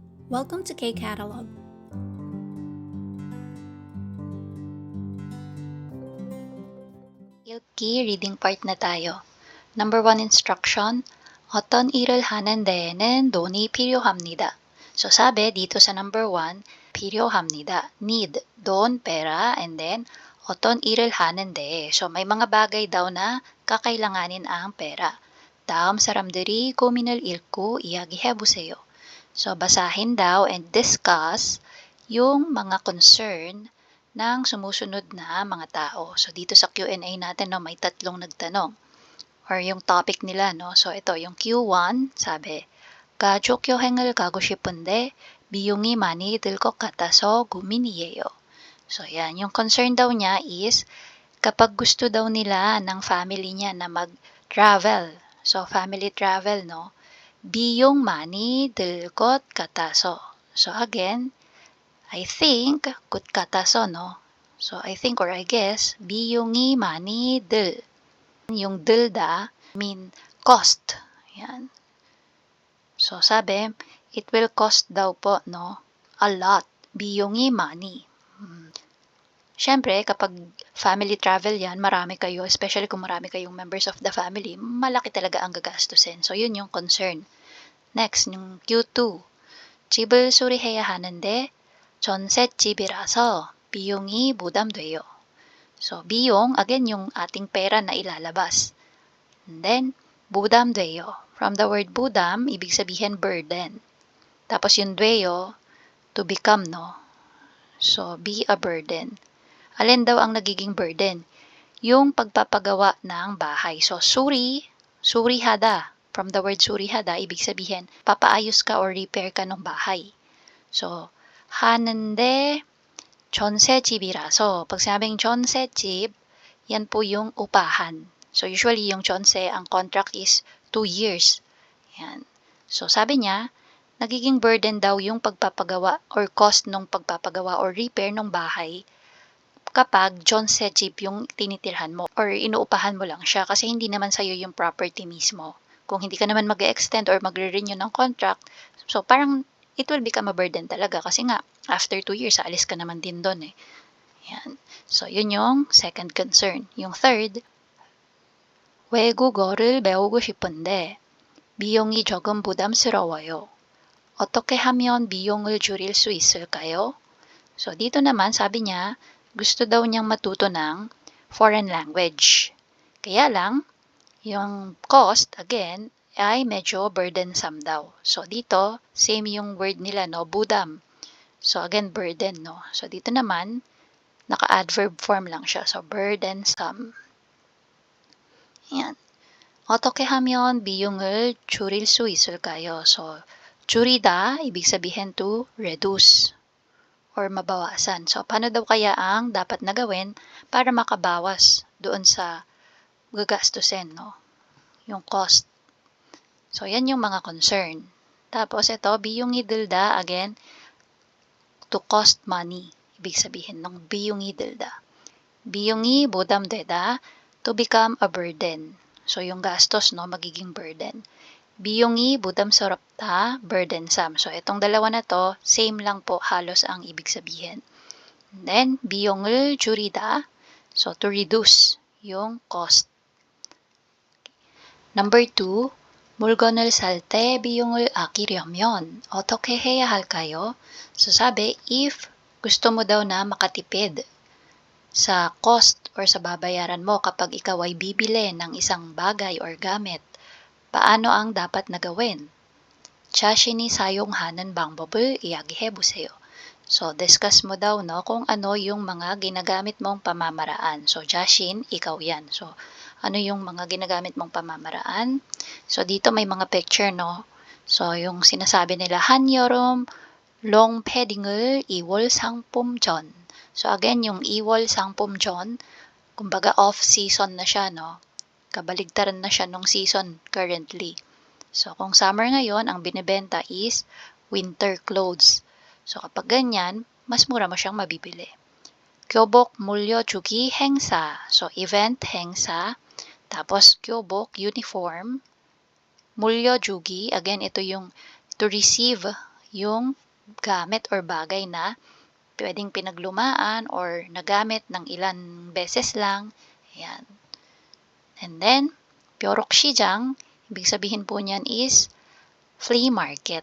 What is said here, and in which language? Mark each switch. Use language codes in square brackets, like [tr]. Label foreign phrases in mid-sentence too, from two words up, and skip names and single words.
[en] Welcome to K-Catalog. [tl] 읽기 [en] reading part [tl] na tayo. [en] Number 1 instruction, [ko] 어떤 일을 하는 데에는 돈이 필요합니다. [tl] So sabi dito sa number 1, [ko] 필요합니다. [en] Need, 돈, [tl] pera, [en] and then [ko] 어떤 일을 하는데. [tl] So may mga bagay daw na kakailanganin ang pera. [ko] 다음 사람들이 고민을 읽고 이야기해보세요. [tl] So basahin daw [en] and discuss [tl] yung mga concern ng sumusunod na mga tao. So dito sa Q&A natin no, may tatlong nagtanong or yung topic nila no. So ito yung Q1 sabi, [ko] 가족 여행을 가고 싶은데 비용이 많이 들 것 같아서 고민이에요. [tl] So yan, yung concern daw niya is kapag gusto daw nila ng family niya na mag-travel. [en] So family travel no. [ko] 비용 많이 들 것 같아서. [en] So again, I think [ko] 것 같아서 [en] no. So I think or I guess [ko] 비용이 많이 들. [en] Yung 들다 mean cost. [tl] Yan. So sabi, [en] it will cost daw po no a lot. [ko] 비용이 많이. [tl] Siyempre, kapag family travel yan, marami kayo, especially kung marami kayong [en] members of the family, [tl] malaki talaga ang gagastusin. So, yun yung concern. Next, yung Q2. [ko] 집을 수리해야 하는데 전셋집이라서 비용이 부담돼요. So, 비용, [tl] again, yung ating pera na ilalabas. And then, 부담돼요. From the word budam, ibig sabihin burden. Tapos yung 돼요, [en] to become, no? So, be a burden. [tl] Alin daw ang nagiging burden? Yung pagpapagawa ng bahay. [ko] So, surihada. [tl] From the word surihada, ibig sabihin, papaayos ka or repair ka ng bahay. [en] So, [ko] 하는데 전셋집이라서, [tl] pag sabing 전셋집, yan po yung upahan. So, usually yung 전세, ang [en] contract is 2 years. [tl] Yan. So, sabi niya, nagiging burden daw yung pagpapagawa or cost ng pagpapagawa or repair ng bahay kapag 전셋집 yung tinitirhan mo or inuupahan mo lang siya kasi hindi naman sa'yo yung property mismo. Kung hindi ka naman mag-extend or magre-renew ng contract, so parang [en] it will become a burden [tl] talaga kasi nga after 2 years, aalis ka naman din doon eh. Yan. So, yun yung second concern. Yung third, [ko] 외국어를 배우고 싶은데 비용이 조금 부담스러워요. 어떻게 하면 비용을 줄일 수 있을까요? [tl] So, dito naman sabi niya, gusto daw niyang matuto ng [en] foreign language. [tl] Kaya lang, yung cost, again, ay medyo burdensome daw. So, dito, same yung word nila, no? [en] Budam. So, again, burden, no? [tl] So, dito naman, naka-adverb form lang siya. [en] So, burdensome. Yan. [ko] 어떻게 하면 비용을 줄일 수 있을까요? So, 줄이다, [tl] ibig sabihin [en] to reduce [tl] or mabawasan. So, paano daw kaya ang dapat na gawin para makabawas doon sa gagastusin, no? Yung cost. So, yan yung mga concern. Tapos, ito, [ko] 비용이 들다, [tl] again, [en] to cost money. [tl] Ibig sabihin ng [ko] 비용이 들다. 비용이 부담되다, [en] to become a burden. So, [tl] yung gastos, no, magiging burden. [ko] 비용이 부담스럽다, [tl] burdensome. So, itong dalawa na to, same lang po halos ang ibig sabihin. [en] And then, [ko] 비용을 줄이다. [en] So, to reduce yung cost. Number 2, [ko] 물건을 살 때 비용을 아끼려면 어떻게 해야 할까요? [tl] So, sabi, if gusto mo daw na makatipid sa cost or sa babayaran mo kapag ikaw ay bibili ng isang bagay or gamit, paano ang dapat na gawin? [ko] 자신이 사용하는 방법을 이야기해보세요. [tl] So, discuss mo daw no, kung ano yung mga ginagamit mong pamamaraan. So, 자신, ikaw yan. So, ano yung mga ginagamit mong pamamaraan? So, dito may mga picture, no? So, yung sinasabi nila, [ko] 한여름 [en] long padding [ko] 을 2월 상품 전. So, again, yung 2월 상품 전, [tl] kumbaga off-season na siya, no? Kabaligtaran na siya nung season currently. So, kung summer ngayon, ang binibenta is [en] winter clothes. So, [tl] kapag ganyan, mas mura mo siyang mabibili. [ko] 교복 물려주기 행사. [en] So, event, [ko] 행사. [tl] Tapos, 교복, uniform. [ko] 물려주기, [tl] again, ito yung [en] to receive [tl] yung gamit or bagay na pwedeng pinaglumaan or nagamit ng ilan beses lang. Ayan. And then, 벼룩시장, ibig sabihin po niyan is [en] flea market.